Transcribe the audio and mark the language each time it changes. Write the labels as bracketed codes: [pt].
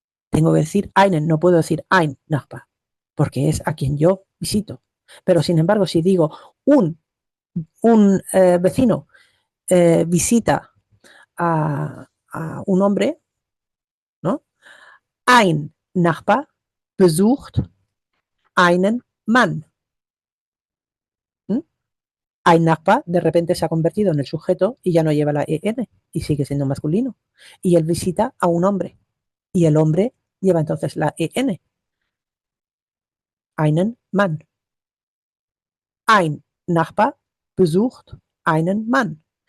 [es] Tengo que decir einen, no puedo decir [de] ein Nachbar, [es] porque es a quien yo visito. Pero sin embargo, si digo un vecino visita a un hombre, ¿no? [de] Ein Nachbar besucht einen Mann. ¿Mm? Ein Nachbar [es] de repente se ha convertido en el sujeto y ya no lleva la en y sigue siendo masculino. Y él visita a un hombre y el hombre lleva entonces la en. [de] Einen Mann. Ein Nachbar besucht einen Mann.